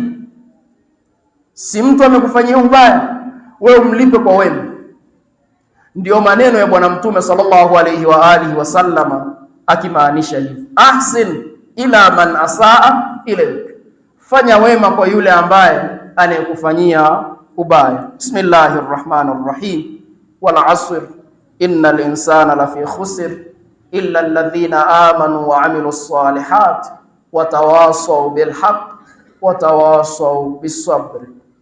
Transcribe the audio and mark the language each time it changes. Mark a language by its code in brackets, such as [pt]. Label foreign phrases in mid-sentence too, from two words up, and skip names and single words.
[sw] Si mtu amekufanyia ubaya, wewe umlipe kwa wema. Ndio maneno ya Bwana Mtume [ar] صلى الله عليه وآله وسلم [sw] akimaanisha hivi, [ar] أحسن إلى من أساء إليك, [sw] fanya wema kwa yule ambaye anayekufanyia ubaya. [ar] بسم الله الرحمن الرحيم والعصر إن الإنسان لفي خسر إلا الذين آمنوا وعملوا الصالحات وتواصوا بالحق وتواصوا بالصبر.